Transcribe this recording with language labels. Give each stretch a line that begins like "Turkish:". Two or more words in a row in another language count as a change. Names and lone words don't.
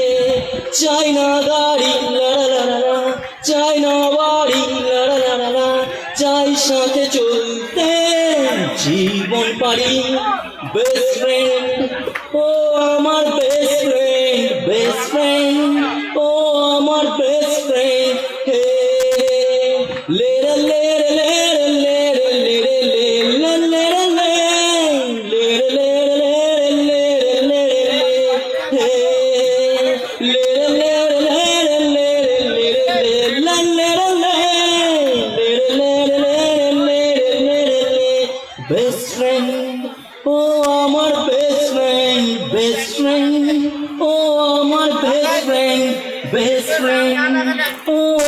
Bangla: চাই না গাড়ি লা লা লা লা, চাই না বাড়ি লা লা লা লা, চাই সাথে চলতে জীবন পারি।
English: বেস্ট ফ্রেন্ড,
Bangla: ও আমার
English: best friend, best friend,
Bangla: ও আমার
English: best friend. হে লে লে লে লে লে লে লে লে লে লে লে হে লে লে লে লে বেস্ট ফ্রেন্ড,
Bangla: ও আমার
English: best friend, best friend,
Bangla: ও আমার
English: best friend, বেস্ট ফ্রেন্ড, ও